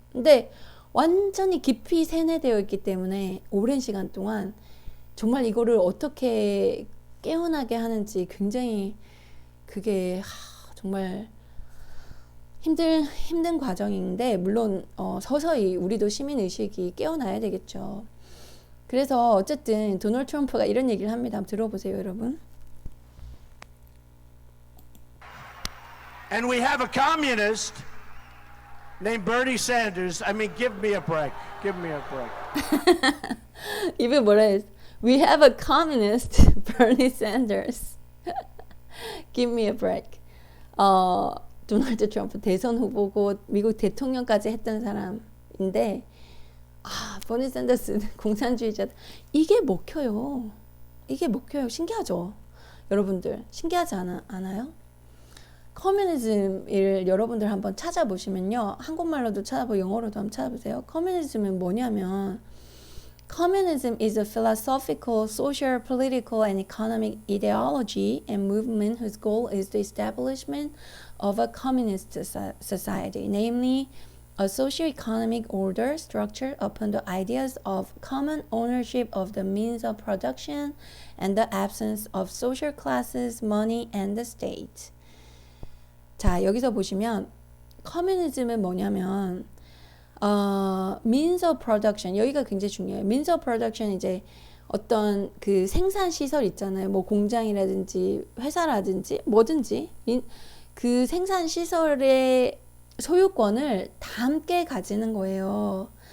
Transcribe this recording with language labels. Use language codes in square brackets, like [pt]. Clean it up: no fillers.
[ko] 근데 완전히 깊이 세뇌되어 있기 때문에 오랜 시간 동안 정말 이거를 어떻게 깨어나게 하는지 굉장히 그게 정말 힘든 과정인데, 물론 서서히 우리도 시민의식이 깨어나야 되겠죠. 그래서 어쨌든 도널드 트럼프가 이런 얘기를 합니다. 한번 들어보세요, 여러분. [en] And we have a communist named Bernie Sanders. I mean, give me a break. Give me a break. [ko] 이분 뭐라 했어? [en] We have a communist, Bernie Sanders. Give me a break. [ko] 도널드 트럼프 대선 후보고 미국 대통령까지 했던 사람인데, 버니 샌더스 공산주의자. 이게 먹혀요. 이게 먹혀요. 신기하죠? 여러분들 신기하지 않아요? 커뮤니즘을 여러분들 한번 찾아보시면요, 한국말로도 찾아보고 영어로도 한번 찾아보세요. 커뮤니즘은 뭐냐면, [en] Communism is a philosophical, social, political, and economic ideology and movement whose goal is the establishment of a communist society, namely a socio-economic order structured upon the ideas of common ownership of the means of production and the absence of social classes, money, and the state. [ko] 자, 여기서 보시면 커뮤니즘은 뭐냐면 [en] means of production, [ko] 여기가 굉장히 중요해요. [en] means of production, [ko] 이제 어떤 그 생산 시설 있잖아요. 뭐 공장이라든지 회사라든지 뭐든지 그 생산 시설의 소유권을 다 함께 가지는 거예요.